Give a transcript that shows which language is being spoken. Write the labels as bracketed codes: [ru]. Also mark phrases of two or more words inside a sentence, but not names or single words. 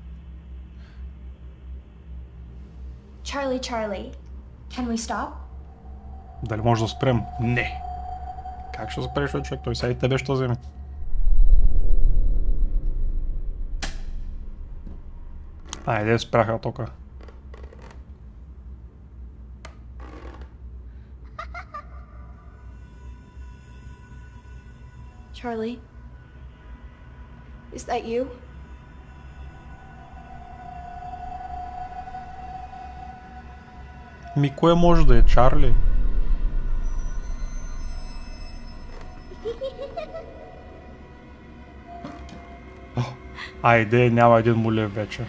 [en] Charlie, Charlie, can we stop? [bg] Дали може да спрем? Не. Как ще спреш, човек? Той сега и тебе ще вземе. Айде, спряха тока. [en] Charlie, is that you? [bg] Ми, кое може да е Чарли? Айде, няма един молив вече.